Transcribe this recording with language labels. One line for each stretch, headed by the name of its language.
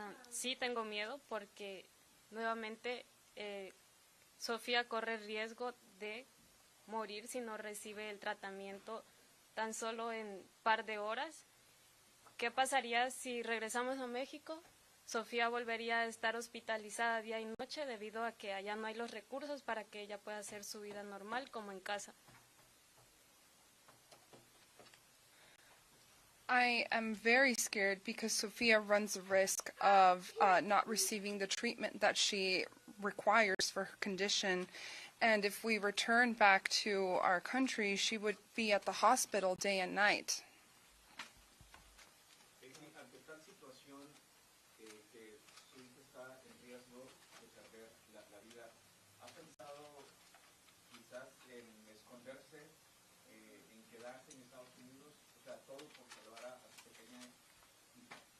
Spanish: Sí tengo miedo porque nuevamente Sofía corre riesgo de morir si no recibe el tratamiento tan solo en un par de horas. ¿Qué pasaría si regresamos a México? Sofía volvería a estar hospitalizada día y noche debido a que allá no hay los recursos para que ella pueda hacer su vida normal como en casa.
English: I am very scared because Sophia runs the risk of not receiving the treatment that she requires for her condition. And if we return back to our country, she would be at the hospital day and night.
Spanish: Ante tal situación que su hija está en riesgo de perder la vida, ¿ha pensado quizás en esconderse, en quedarse en Estados Unidos? O sea, todo por salvar a su pequeña hija.